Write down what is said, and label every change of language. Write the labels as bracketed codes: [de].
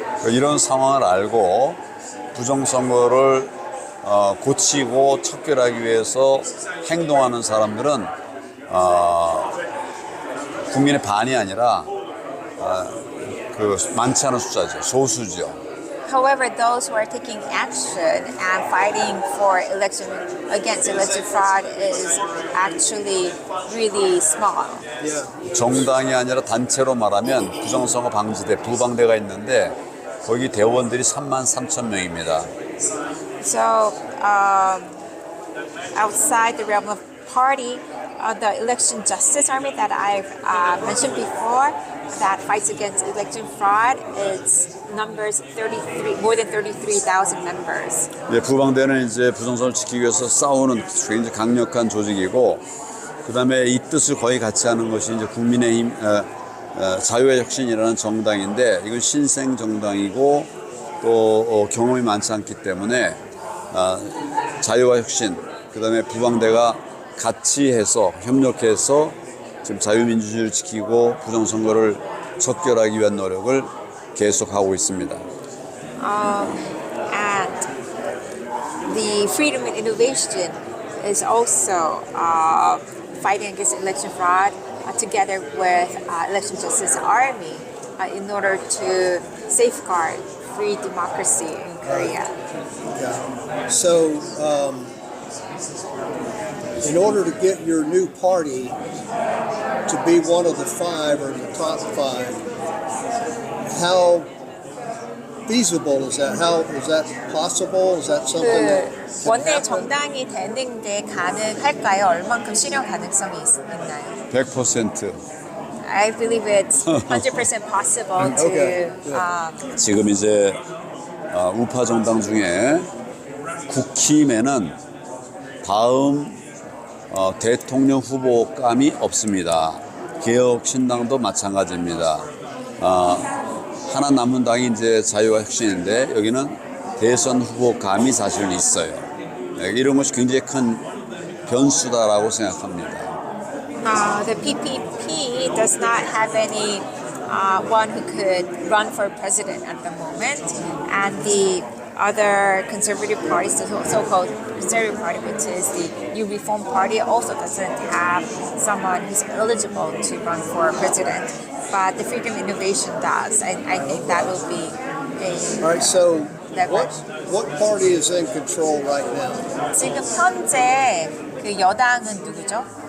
[ko] 이런 상황을 알고 부정선거를 고치고 척결하기 위해서 행동하는 사람들은 국민의 반이 아니라 그 많지 않은 숫자죠. 소수죠. [en] However, those who are taking action and fighting for against election fraud is actually really small. Yeah. [ko] 정당이 아니라 단체로 말하면 부정선거 방지대, 부방대가 있는데 거기 대원들이 33,000명입니다. [en] So, outside the realm of party, the Election Justice Army that I've mentioned before, that fights against election fraud, its numbers more than 33,000 members. [ko] 예, 부방대는 이제 부정선거를 지키기 위해서 싸우는 굉장히 강력한 조직이고, 그 다음에 이 뜻을 거의 같이 하는 것이 이제 국민의힘 자유와 혁신이라는 정당인데, 이건 신생 정당이고 또 경험이 많지 않기 때문에 자유와 혁신, 그 다음에 부방대가 같이 해서 협력해서 지금 자유민주주의를 지키고 부정선거를 척결하기 위한 노력을 계속하고 있습니다. [en] And the Freedom and Innovation is also fighting against election fraud together with Election Justice Army in order to safeguard free democracy in Korea. Yeah. So, in order to get your new party to be one of the five or the top five, how feasible is that? How is that possible? Is that something that [ko] 그 [en] can [ko] 원내 [en] happen? [ko] 정당이 되는데 가능할까요? 얼만큼 실현 가능성이 있나요? 100%. [en] I believe it's 100% possible to. Okay. [ko] 지금 이제 우파 정당 중에 국힘에는 다음 대통령 후보감이 없습니다. 개혁신당도 마찬가지입니다. 하나 남은 당이 이제 자유와 혁신인데 여기는 대선 후보감이 사실은 있어요. 이런 것이 굉장히 큰 변수다라고 생각합니다. [en] The PPP does not have any one who could run for president at the moment, and the other conservative parties, the so-called conservative party, which is the New Reform Party, also doesn't have someone who's eligible to run for president. But the Freedom Innovation does, and I think that will be All right. So, leverage. what party is in control right now? [ko] 지금 현재 그 여당은 누구죠?